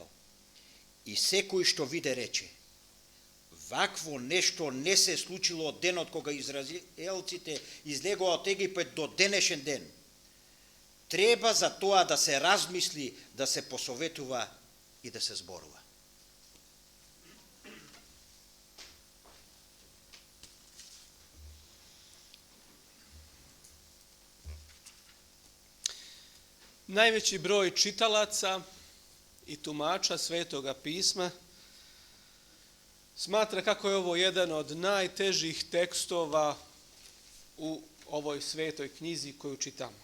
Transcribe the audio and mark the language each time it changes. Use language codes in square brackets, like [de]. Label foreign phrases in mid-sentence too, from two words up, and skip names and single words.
[mk] И секој што виде рече, вакво нешто не се случило од денот кога израелците излегоа од Египет до денешен ден. Треба за тоа да се размисли, да се посоветува и да се зборува. [hr] Najveći broj čitalaca i tumača Svetoga pisma smatra kako je ovo jedan od najtežih tekstova u ovoj svetoj knjizi koju čitamo.